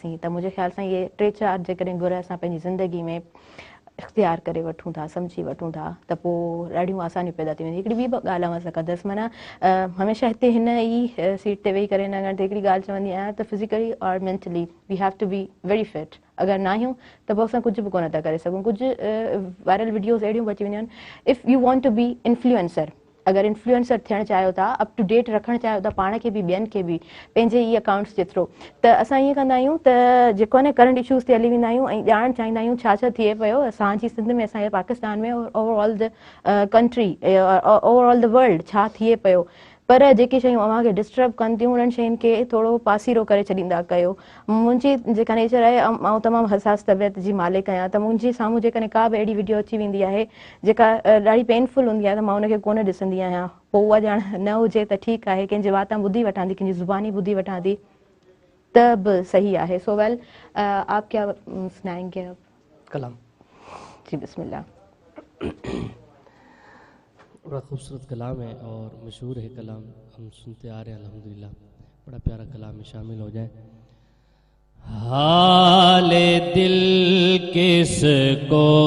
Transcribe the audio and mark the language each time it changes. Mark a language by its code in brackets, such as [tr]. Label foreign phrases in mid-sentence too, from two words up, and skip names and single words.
[sd] त मुंहिंजे ख़्याल सां इहे 3-4 जेकॾहिं गुर असां पंहिंजी ज़िंदगी में इख़्तियार करे वठूं था, सम्झी वठूं था त पोइ ॾाढियूं आसानियूं पैदा थी वेंदियूं। हिकिड़ी ॿी ॻाल्हि आवां सां कंदसि, माना हमेशह हिते हिन ई सीट ते वेही करे हिन ॻाल्हि ते हिकिड़ी ॻाल्हि चवंदी आहियां त फिज़िकली और [en] mentally we have to be very fit. [sd] अगरि ना आहियूं त पोइ असां कुझु बि कोन था करे सघूं। कुझु [en] viral videos [sd] अहिड़ियूं अची वेंदियूं आहिनि, [en] If you want to be influencer, [sd] अगरि इन्फ्लुएंसर थियणु चाहियो था, [en] up to date [sd] रखणु चाहियो था पाण खे बि ॿियनि खे बि पंहिंजे ई अकाउंट्स जे थ्रू, त असां ईअं कंदा आहियूं त जेको आहे न [en] current issues [sd] ते हली वेंदा आहियूं ऐं ॼाणणु चाहींदा आहियूं छा छा थिए पियो असांजी सिंध में, असांजे पाकिस्तान में, [en] overall the country, overall the world [sd] छा थिए पियो। पर जेके शयूं अव्हांखे डिस्टर्ब कनि थियूं उन्हनि शयुनि खे थोरो पासीरो करे छॾींदा कयो। मुंहिंजी जेका नेचर आहे, ऐं तमामु हसास तबियत जी मालिक आहियां, त मुंहिंजे साम्हूं जेकॾहिं का बि अहिड़ी वीडियो अची वेंदी आहे जेका ॾाढी पेनफुल हूंदी आहे त मां उनखे कोन ॾिसंदी आहियां। पोइ उहा ॼाण न हुजे त ठीकु आहे, कंहिंजे वातां ॿुधी वठां थी, कंहिंजी ज़ुबानी ॿुधी वठां थी त बि सही आहे। [en] So well, [ur] آپ کیا سنائیں گے اب? کلام. جی بسم اللہ. بڑا خوبصورت کلام ہے اور مشہور ہے کلام، ہم سنتے آ رہے ہیں الحمدللہ. بڑا پیارا کلام میں شامل ہو جائے۔ حال دل کس کو